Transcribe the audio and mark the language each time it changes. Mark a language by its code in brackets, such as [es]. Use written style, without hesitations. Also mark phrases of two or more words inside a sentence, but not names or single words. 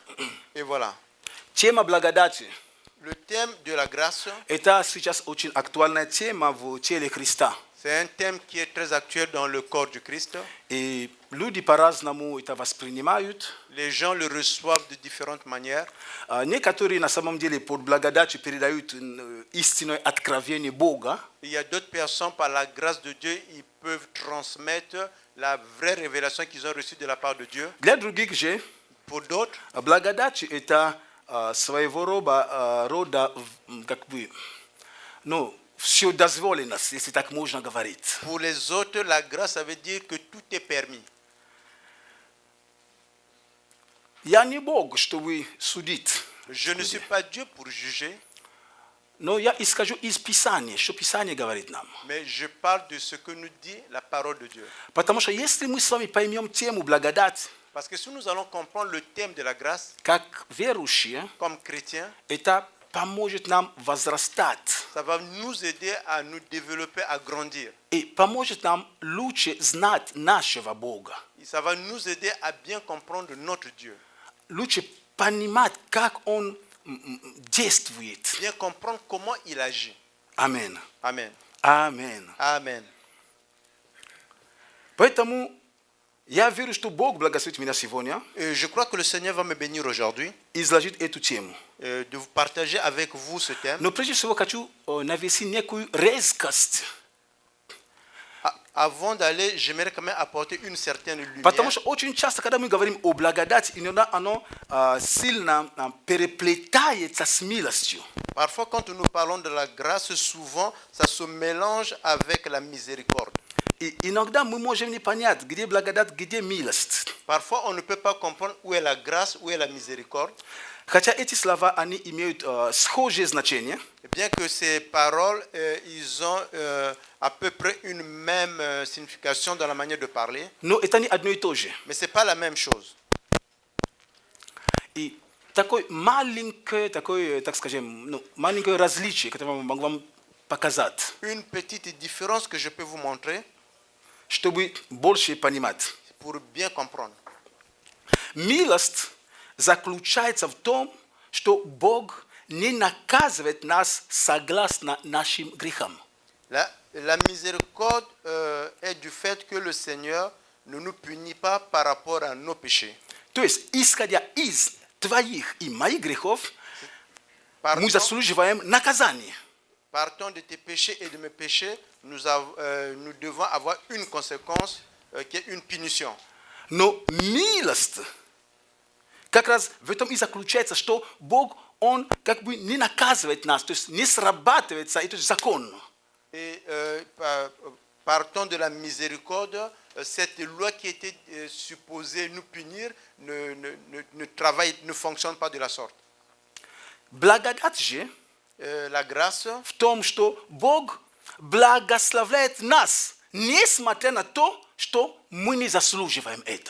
[fr] Et voilà. [ru] тема благодати [fr] Le thème de la grâce, – [ru] это сейчас очень актуальная тема в теле Христа. [fr] c'est un thème qui est très actuel dans le corps du Christ. [ru] И люди по-разному это воспринимают. [fr] Les gens le reçoivent de différentes manières. [ru] Некоторые на самом деле под благодатью передают истинное откровение Бога. [fr] Il y a d'autres personnes, par la grâce de Dieu, ils peuvent transmettre la vraie révélation qu'ils ont reçue de la part de Dieu. [ru] Для других же [fr] Pour d'autres, [ru] благодать – это своего рода, как бы, ну, вседозволенность, если так можно говорить. [fr] pour les autres, la grâce, ça veut dire que tout est permis. [ru] Я не Бог, чтобы судить, [fr] Je ne suis pas Dieu pour juger, [ru] но я исхожу из Писания, что Писание говорит нам. [fr] mais je parle de ce que nous dit la parole de Dieu. [ru] Потому что если мы с вами поймем тему благодать, [fr] Parce que si nous allons comprendre le thème de la grâce, [ru] как верующие, [fr] comme chrétiens, [ru] это поможет нам возрастать [fr] ça va nous aider à nous développer, à grandir. [ru] и поможет нам лучше знать нашего Бога, [fr] Et ça va nous aider à bien comprendre notre Dieu, [ru] лучше понимать, как Он действует. [fr] bien comprendre comment il agit. [ru] Аминь. [fr] Amen. [ru] Аминь. [fr] Amen. [ru] Поэтому я верю, что Бог благословит меня сегодня [fr] Et je crois que le Seigneur va me bénir aujourd'hui [ru] изложить эту тему. [fr] de vous partager avec vous ce thème. [ru] Но прежде всего хочу навести некую резкость, [fr] Avant d'aller, j'aimerais quand même apporter une certaine lumière. [ru] потому что очень часто, когда мы говорим о благодати, иногда оно сильно переплетается с милостью. [fr] Parfois, quand nous parlons de la grâce, souvent, ça se mélange avec la miséricorde. [ru] И иногда мы можем не понять, где благодать, где милость. [fr] Parfois, on ne peut pas comprendre où est la grâce, où est la miséricorde. [ru] Хотя эти слова, они имеют схожее значение, [fr] Bien que ces paroles, ils ont à peu près une même signification dans la manière de parler, [ru] но это не одно и то же. [fr] mais ce n'est pas la même chose. [ru] И такое маленькое, такое, так скажем, маленькое различие, которое я могу вам показать, [fr] Une petite différence que je peux vous montrer [ru] чтобы больше понимать. [fr] pour bien comprendre. [ru] Милость заключается в том, что Бог не наказывает нас согласно нашим грехам. [fr] La miséricorde est du fait que le Seigneur ne nous punit pas par rapport à nos péchés. [ru] То есть, исходя из твоих и моих грехов, мы [fr] Partant, [ru] заслуживаем наказание. [fr] partant de tes péchés et de mes péchés, nous devons avoir une conséquence qui est une punition. [ru] Но милость как раз в этом и заключается, что Бог, Он как бы не наказывает нас, то есть не срабатывается этот закон. [fr] Et partant de la miséricorde, cette loi qui était supposée nous punir ne fonctionne pas de la sorte. [ru] Благодать же [fr] La grâce, [ru] в том, что Бог благословляет нас, несмотря на то, что мы не заслуживаем это.